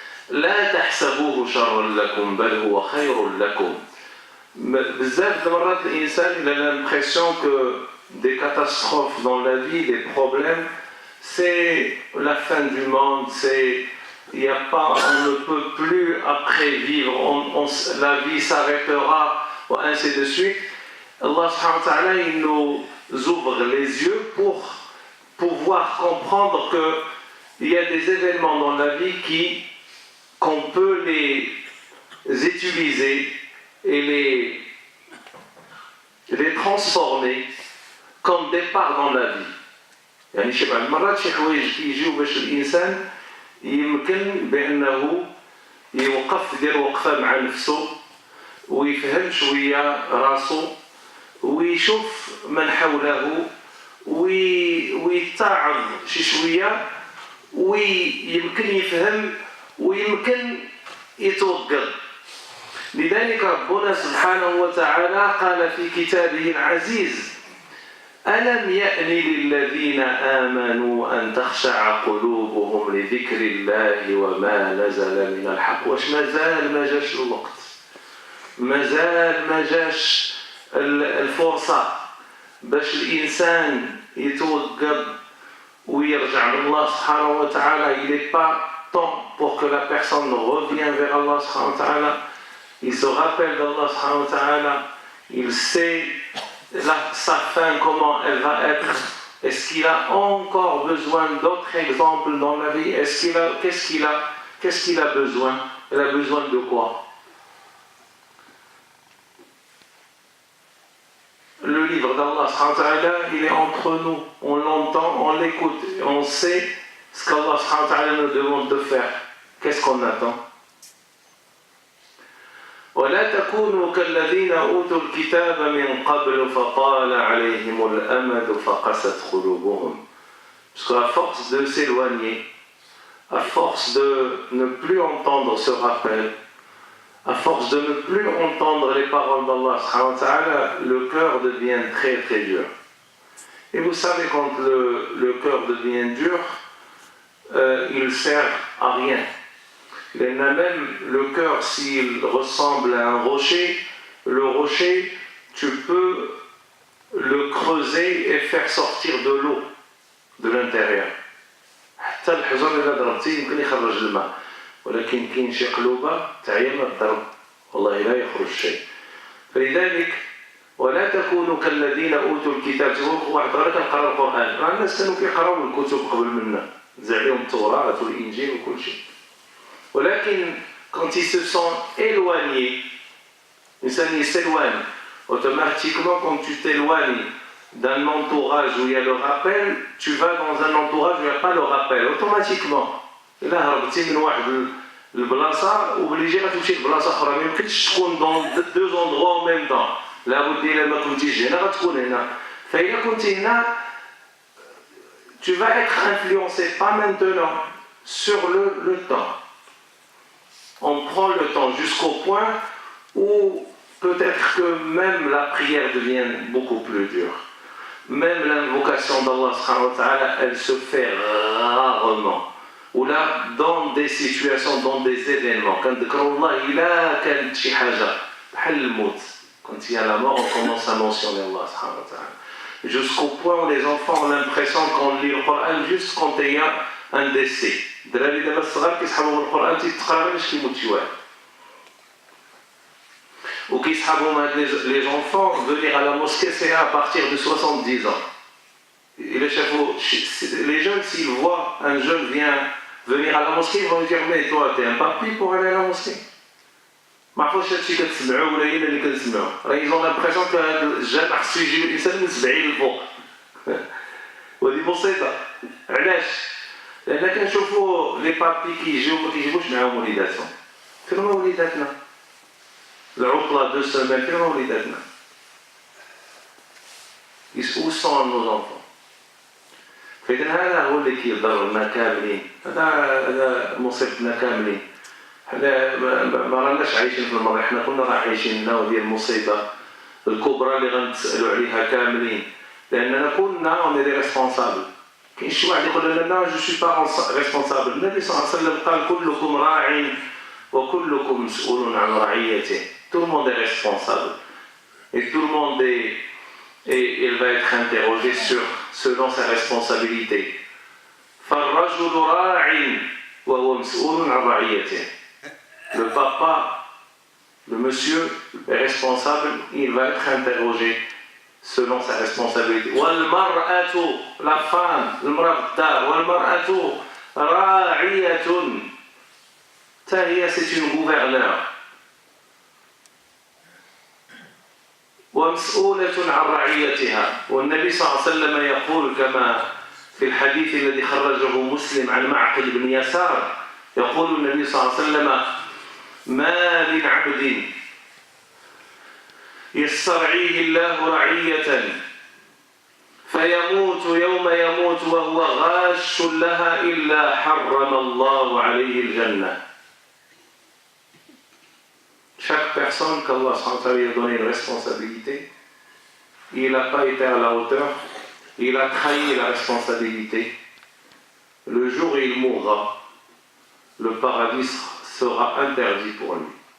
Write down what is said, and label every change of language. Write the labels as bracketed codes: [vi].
[ar] لا تحسبوه شرا لكم بل هو خير لكم. بزاف المرات الإنسان [fr] a l'impression que des catastrophes dans la vie, des problèmes, c'est la fin du monde, on ne peut plus après vivre, la vie s'arrêtera, ainsi de suite. Allah subhanahu wa ta'ala, il nous ouvre les yeux pour pouvoir comprendre qu'il y a des événements dans la vie qu'on peut les utiliser et les transformer comme départ dans la vie. [ar] يعني شبه المرات شي حوايج كيجيو باش الانسان يمكن بانه يوقف يدير وقفه مع نفسه ويفهم شويه راسو ويشوف من حوله ويتعظ شي شويه ويمكن يفهم ويمكن يتوقف. لذلك ربنا سبحانه وتعالى قال في كتابه العزيز: ألم يأن للذين آمنوا أن تخشع قلوبهم لذكر الله وما نزل من الحق. واش مازال ما جاش الوقت، مازال ما جاش الفرصة باش الإنسان يتوقف ويرجع لله سبحانه وتعالى. [fr] Il n'est pas temps pour que la personne revienne vers Allah subhanahu wa ta'ala. Il se rappelle d'Allah subhanahu wa ta'ala, il sait sa fin, comment elle va être. Est-ce qu'il a encore besoin d'autres exemples dans la vie? Qu'est-ce qu'il a besoin? Il a besoin de quoi? Le livre d'Allah subhanahu wa ta'ala, il est entre nous, on l'entend, on l'écoute, on sait ce qu'Allah subhanahu wa ta'ala nous demande de faire. Qu'est-ce qu'on attend? [ar] ولا تكونوا كالذين أوتوا الكتاب من قبل فطال عليهم الأمد فقست قلوبهم. [fr] Parce qu'à force de s'éloigner, à force de ne plus entendre ce rappel, à force de ne plus entendre les paroles d'Allah subhanahu wa ta'ala, le cœur devient très très dur. Et vous savez, quand le cœur devient dur, il ne sert à rien. Même le cœur, s'il ressemble à un rocher, le rocher, tu peux le creuser et faire sortir de l'eau de l'intérieur. [ar] حتى الحجر إذا ضربتيه يمكن يخرج الماء، ولكن كاين شي قلوبة تعيا ما تضرب والله لا يخرج شيء. فلذلك ولا تكونوا كالذين أوتوا الكتاب. واحد غير كنقرا القرآن، مع الناس كانوا كيقراو الكتب قبل منا، نزع عليهم التوراة والإنجيل وكل شيء. ولكن [fr] quand ils se sont éloignés, ils s'éloignent automatiquement. Quand tu t'éloignes d'un entourage où il y a le rappel, tu vas dans un entourage où il n'y a pas le rappel automatiquement. [ar] إلا هربتي من واحد البلاصة وبليجي غتمشي لبلاصة أخرى، ما يمكنش تكون [fr] dans deux endroits en même temps. [ar] لابد إلا ما كنتيش هنا غتكون هنا. فإذا كنت هنا [fr] tu vas être influencé, pas maintenant, sur le temps. On prend le temps jusqu'au point où peut-être que même la prière devient beaucoup plus dure. Même l'invocation d'Allah subhanahu wa ta'ala, elle se fait rarement. Ou là, dans des situations, dans des événements. Quand il y a la mort, on commence à mentionner Allah subhanahu wa ta'ala. Jusqu'au point où les enfants ont l'impression qu'on lit le Coran juste quand il y a un décès. [ar] الدراري دابا الصغار كيسحبوا من القرآن تيتقرا باش كيموت شي واحد. وكيسحبوا هاد [fr] les enfants venir à la mosquée c'est à partir de 70 ans. Les jeunes, s'ils voient un jeune venir à la mosquée, ils vont lui dire: mais toi t'es un papy pour aller à la mosquée. [ar] ما عرفوش هادشي كتسمعوا ولا هي اللي كنسمعوا. راه [fr] ils ont l'impression que [ar] هاد الجان خصو يجي الانسان من 70 للفوق. وهذه مصيبه. علاش؟ لأن كنشوفوا لي بابي كيجيو ما كيجيبوش معاهم وليداتهم. فين هما وليداتنا؟ العطلة 2 semaines فين هما وليداتنا؟ [fr] Où sont nos enfants؟ [ar] فإذا هذا هو اللي كيضرنا كاملين، هذا مصيبتنا كاملين. حنا ما راناش عايشين في الماضي، حنا كنا راه عايشين النوع ديال المصيبة الكبرى اللي غنتسألوا عليها كاملين، لأننا كنا [fr] on est des responsables. [ar] كاين شي واحد يقول لنا [fr] لا جو سوي با ريسبونسابل. [ar] النبي صلى الله عليه وسلم قال كلكم راع وكلكم مسؤول عن رعيته. [fr] Tout le monde est responsable et tout le monde il va être interrogé selon sa responsabilité. [ar] فالرجل راع وهو مسؤول عن رعيته. [fr] Le papa, le monsieur est responsable, il va être interrogé selon sa responsabilité. [ar] والمرأة, la femme, المرأة في الدار, والمرأة راعية. [fr] C'est une gouverneure. [ar] ومسؤولة عن رعيتها. والنبي صلى الله عليه وسلم يقول كما في الحديث الذي خرجه مسلم عن معقل بن يسار، يقول النبي صلى الله عليه وسلم: ما من عبد يسترعيه الله رعية فيموت يوم يموت وهو غاش لها إلا حرم الله عليه الجنة. [fr] Chaque personne qu'Allah lui a donné une responsabilité, il n'a pas été à la hauteur, il a trahi la responsabilité. Le jour où il mourra, le paradis sera interdit pour lui.